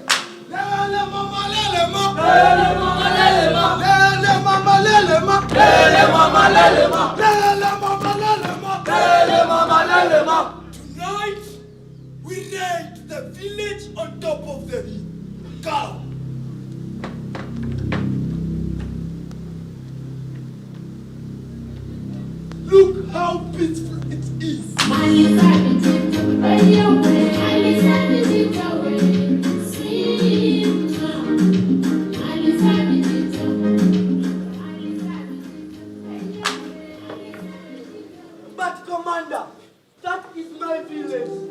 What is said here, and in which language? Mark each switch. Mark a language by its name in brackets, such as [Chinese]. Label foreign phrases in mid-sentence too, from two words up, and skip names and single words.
[English] Lele mama, lele ma. Lele mama, lele ma. Lele mama, lele ma. Lele mama, lele ma. Lele mama, lele ma. Lele mama, lele ma. Tonight, we raid the village on top of the hill. GALA. Look how peaceful it is. But Commander, that is my village.